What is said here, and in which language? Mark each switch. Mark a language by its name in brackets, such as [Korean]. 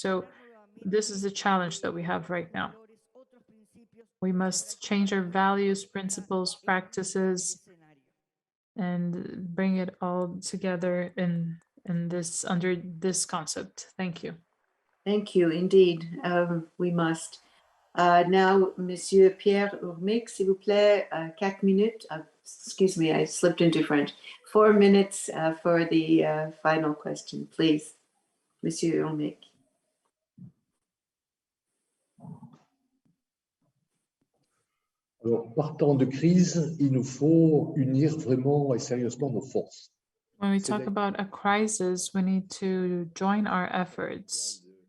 [English] So this is the challenge that we have right now. We must change our values, principles, practices, and bring it all together in this under this concept. Thank you. Thank you, indeed. We must. [French] Now, Monsieur Pierre Urmic, s'il vous plaît, 4 minutes. [English] Excuse me, I slipped into French. 4 minutes for the final question, please. Monsieur Urmic. [French] Alors, partant de crise, il nous faut unir vraiment et sérieusement nos forces. [English] When we talk about a crisis, we need to join our efforts.